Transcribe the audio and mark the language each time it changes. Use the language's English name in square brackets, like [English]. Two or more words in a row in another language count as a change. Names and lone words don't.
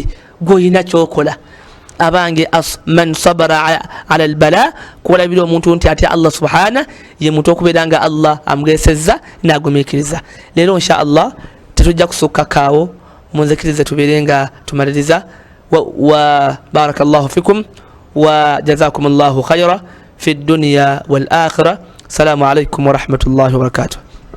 [Ganda] Gw'olina ky'okola. Abange [Arabic] من صبر على البلاء, [Ganda] kuwalabira omuntu nti atya Allah subhana ye muntu okubeera nga Allah amugesezza n'agumiikiriza. Leero [Arabic] إن شاء الله [Ganda] tetujja kusukka kaawo, munzikirize tubeere nga tumaliriza. [Arabic] وبارك الله فيكم وجزاكم الله خيرا في الدنيا والآخرة. السلام عليكم ورحمة الله وبركاته.